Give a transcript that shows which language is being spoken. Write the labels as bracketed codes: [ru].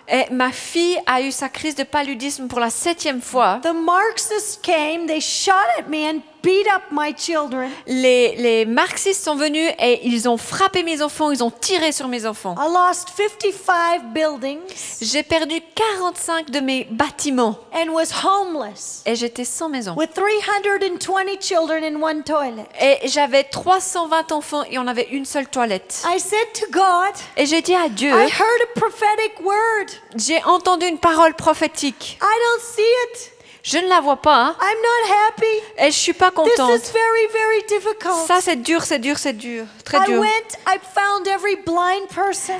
[fr] Et ma fille a eu sa crise de paludisme pour la 7e fois. [en] The Marxists came, they shot at me and beat up my children. [fr] Les marxistes sont venus et ils ont frappé mes enfants, ils ont tiré sur mes enfants. [en] I lost 55 buildings [fr] J'ai perdu 45 de mes bâtiments [en] and was homeless [fr] et j'étais sans maison. [en] with 320 children in one toilet. [fr] Et j'avais 320 enfants et on avait une seule toilette. [en] I said to God, [fr] Et j'ai dit à Dieu, [en] I heard a prophetic word. [fr] j'ai entendu une parole prophétique. [en] I don't see it. [fr] Je ne la vois pas, hein. [en] I'm not happy. [fr] Et je suis pas [en] This [fr] contente. [en] is very, very difficult. [fr] Ça, c'est dur, c'est dur, c'est dur. Très [en] I [fr] dur. [en] I found every blind person.